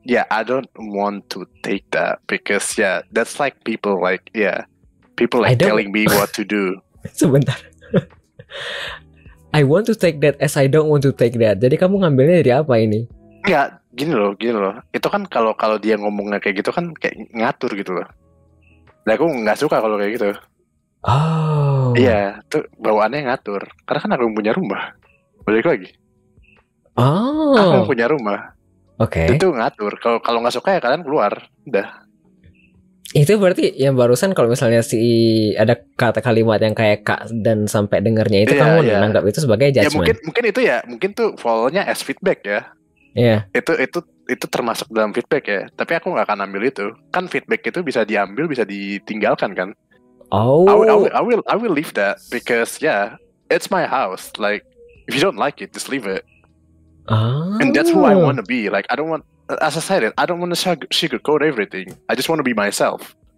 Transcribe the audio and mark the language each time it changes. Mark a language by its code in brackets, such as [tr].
[en] Yeah, I don't want to take that because that's like people like telling me what to do. [id] Sebentar. [en] I want to take that as I don't want to take that. [id] Jadi kamu ngambilnya dari apa ini? Enggak, gini loh. Itu kan kalau dia ngomongnya kayak gitu kan kayak ngatur gitu loh. Nah, aku nggak suka kalau kayak gitu. Oh. Iya, tuh bawaannya ngatur. Karena kan aku yang punya rumah. Balik lagi. Oh. Aku yang punya rumah. Oke. Itu ngatur. Kalau nggak suka ya kalian keluar. Udah. Itu berarti yang barusan kalau misalnya ada kata kalimat yang kayak Kak dan sampai dengarnya itu kamu menganggap itu sebagai judgment. Ya mungkin tuh follow-nya as feedback ya. Iya. Itu termasuk dalam feedback ya. Tapi aku nggak akan ambil itu. Kan feedback itu bisa diambil, bisa ditinggalkan kan. Oh. [en] I will leave that because it's my house. Like if you don't like it, just leave it. And that's who I want to be. Like I don't want. As I said it, I don't want to sugarcoat everything. I just want to be myself.